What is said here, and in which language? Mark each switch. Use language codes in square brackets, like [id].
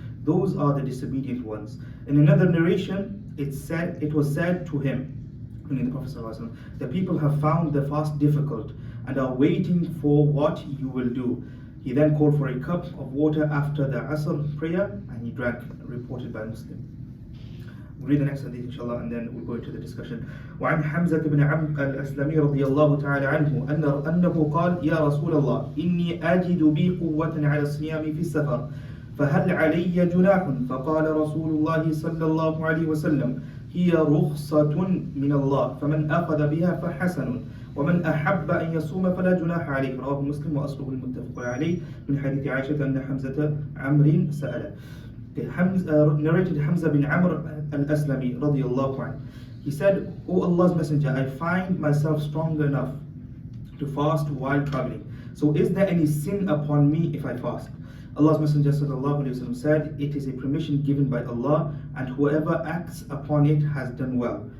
[en] Those are the disobedient ones. In another narration, it was said to him, meaning the Prophet ﷺ, the people have found the fast difficult and are waiting for what you will do. He then called for a cup of water after the Asr prayer and he drank, reported by Muslim. We'll read the next hadith inshallah and then we'll go into the discussion. [ar] وعن حمزة بن عمرو الأسلمي رضي الله تعالى عنه أنه قال يا رسول الله إني أجد بي قوة على الصيام في السفر فهل علي جناح فقال رسول الله صلى الله عليه وسلم هي رخصة من الله فمن أخذ بها فحسن ومن أحب أن يصوم فلا جناح عليه رواه مسلم وأصله المتفق عليه من حديث عائشة أن حمزة عمرو سأله. [en] Narrated Hamza bin Amr al-Aslami radiyallahu anhu. He said, O Allah's Messenger, I find myself strong enough to fast while traveling. So is there any sin upon me if I fast? Allah's Messenger sallallahu alayhi wasallam said, it is a permission given by Allah and whoever acts upon it has done well.